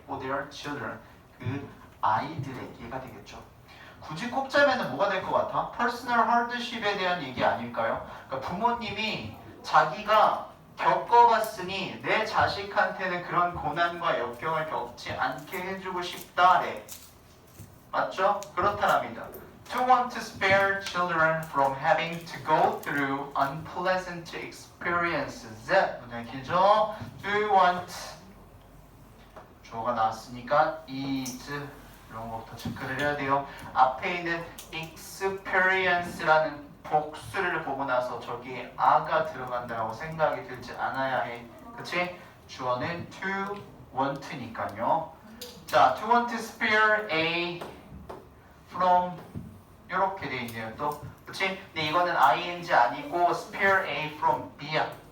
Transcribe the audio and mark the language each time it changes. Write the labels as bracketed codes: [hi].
[en] For their children, [ko] 그 아이들의 얘기가 되겠죠. 굳이 꼽자면 뭐가 될 것 같아? [en] personal hardship [ko] 에 대한 얘기 아닐까요? 그러니까 부모님이 자기가 겪어봤으니 내 자식한테는 그런 고난과 역경을 겪지 않게 해주고 싶다래. 맞죠? 그렇다랍니다. [en] To want to spare children from having to go through unpleasant experiences. [ko] 문장이 길죠? [en] Do you want [ko] 주어가 나왔으니까 is 이런 것부터 체크를 해야 돼요. 앞에 있는 experience라는 복수를 보고 나서 저기에 a가 들어간다고 생각이 들지 않아야 해. 그치? 주어는 to want니까요. [en] 자, to want to spare A from [ko] 이렇게 돼 있네요. 또 그치? 근데 이거는 ing 아니고 [en] spare A from B [ko] 야.